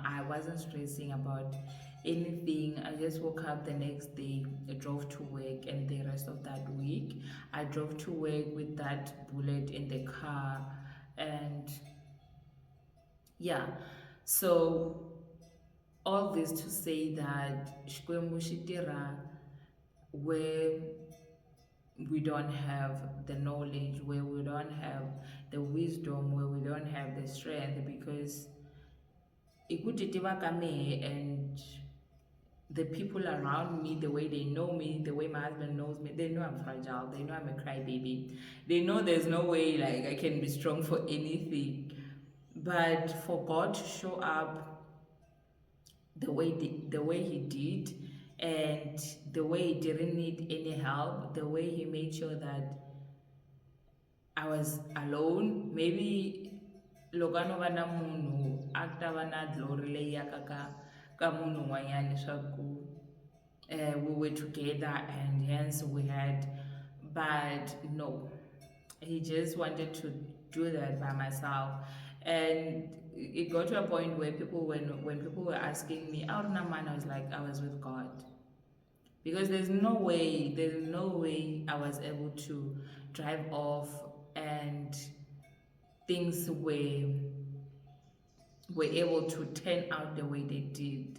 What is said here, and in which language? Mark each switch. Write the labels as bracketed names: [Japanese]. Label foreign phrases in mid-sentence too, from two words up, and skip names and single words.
[English] I wasn't stressing about anything. I just woke up the next day, I drove to work, and the rest of that week, I drove to work with that bullet in the car. And yeah, so all this to say that [Tsonga] Xikwembu xi tirha [English] where we don't have the knowledge, where we don't have the wisdom, where we don't have the strength, because and the people around me, the way they know me, the way my husband knows me, they know I'm fragile, they know I'm a crybaby, they know there's no way like I can be strong for anything. But for God to show up the way he did, and the way he didn't need any help, the way he made sure that I was alone. [Tsonga] Maybe loko a no va na munhu a ku ta va na glory leyi yaka ka munhu un'wanyana leswaku [English] we were together and hence we had. But no, he just wanted to do that by myself. And it got to a point where when people were asking me out na man, I was like, I was with God, because there's no way I was able to drive off and things were able to turn out the way they did.